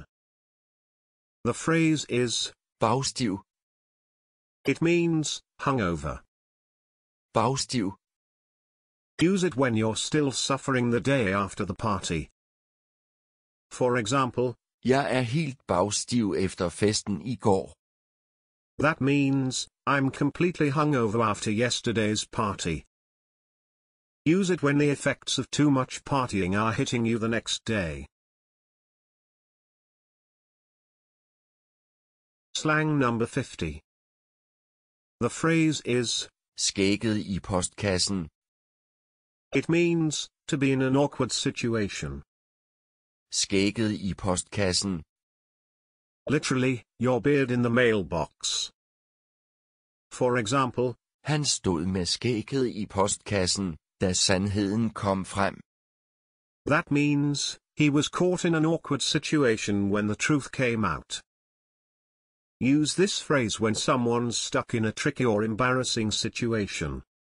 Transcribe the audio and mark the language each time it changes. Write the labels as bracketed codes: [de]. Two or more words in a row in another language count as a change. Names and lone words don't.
[en] The phrase is, [da] Bagstiv. [en] it means, hungover. [da] Bagstiv. [en] Use it when you're still suffering the day after the party. For example, [da] Jeg er helt bagstiv efter festen i går. [en] that means, I'm completely hungover after yesterday's party. Use it when the effects of too much partying are hitting you the next day. Slang number 50. The phrase is, [da] Skægget i postkassen. [en] it means, to be in an awkward situation. [da] Skægget i postkassen. [en] Literally, your beard in the mailbox. For example, [da] Han stod med skægget i postkassen, da sandheden kom frem. [en] that means, he was caught in an awkward situation when the truth came out. Use this phrase when someone's stuck in a tricky or embarrassing situation.